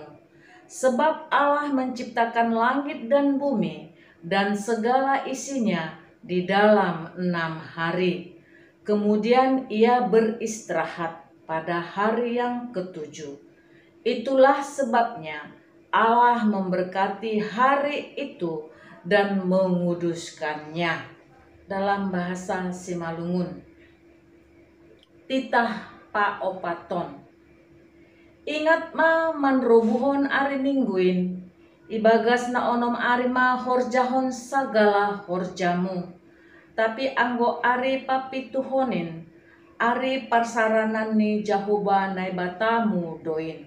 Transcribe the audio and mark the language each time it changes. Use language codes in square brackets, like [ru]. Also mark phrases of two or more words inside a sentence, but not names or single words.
[id] Sebab Allah menciptakan langit dan bumi dan segala isinya di dalam 6 hari. Kemudian ia beristirahat pada hari yang ketujuh. Itulah sebabnya Allah memberkati hari itu dan menguduskannya. Dalam bahasa Simalungun, [bts] titah pa opaton. Ingat ma manrobuhon ari mingguin, ibagas na onom ari ma horjahon sagala horjamu. Tapi anggo ari papituhonin, ari parsaranan ni Jahoba naibatamu doin.